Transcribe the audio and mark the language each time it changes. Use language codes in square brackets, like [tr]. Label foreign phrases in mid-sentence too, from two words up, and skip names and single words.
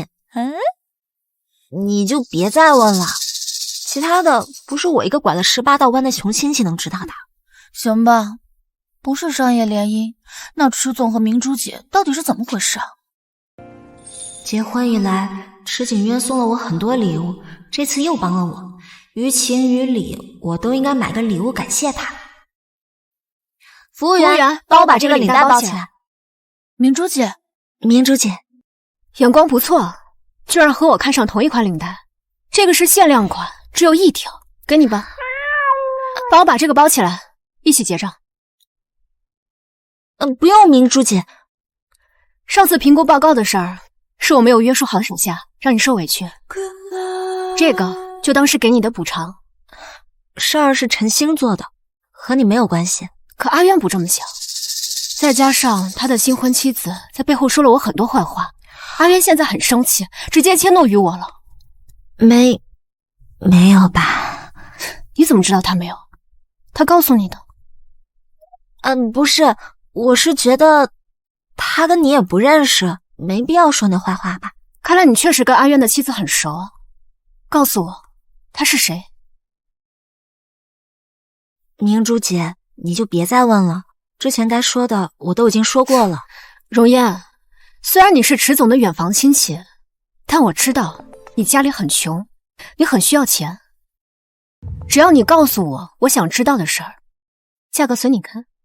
[zh] 你就別再問了，其他的不是我一個拐了18道彎的窮親戚能知道的。行吧，不是商業聯姻，那池總和明珠姐到底是怎麼回事啊？結婚以來，池景淵送了我很多禮物，這次又幫了我。於情於理，我都應該買個禮物感謝他。服務員，幫我把這個領帶包起來。明珠姐，眼光不錯，居然和我看上同一款領帶。這個是限量款，只有一條，給你吧。幫我把這個包起來，一起結賬。不用，明珠姐。上次評估報告的事兒，是我沒有約束好手下，讓你受委屈。這個就當是給你的補償。事兒是陳星做的，和你沒有關係。可阿淵不這麼想，再加上他的新婚妻子在背後說了我很多壞話，阿淵現在很生氣，直接遷怒於我了。沒有吧？你怎麼知道他沒有？他告訴你的？不是，我是覺得他跟你也不認識，沒必要說那壞話吧。看來你確實跟阿淵的妻子很熟。告訴我，他是誰？明珠姐，你就別再問了，之前該說的我都已經說過了。容嫣，雖然你是池總的遠房親戚，但我知道你家裡很窮，你很需要錢。只要你告訴我我想知道的事兒，價格隨你看。